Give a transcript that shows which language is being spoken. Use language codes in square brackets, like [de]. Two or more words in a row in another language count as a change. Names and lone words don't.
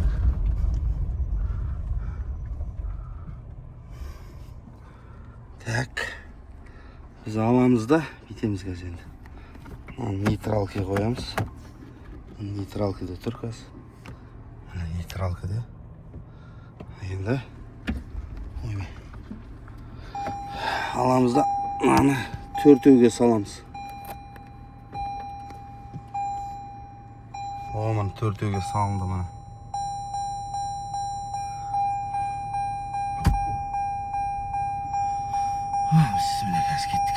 [kk] Так. Biz alamızda bitemiz gaz endi. Neytralka koyamiz. Neytralkada tur gaz. нейтралка да. Енді ойбай. Аламыз да мынаны төртеуге саламыз. Мына төртеуге салынды мына. Bismillah қазір кеттік.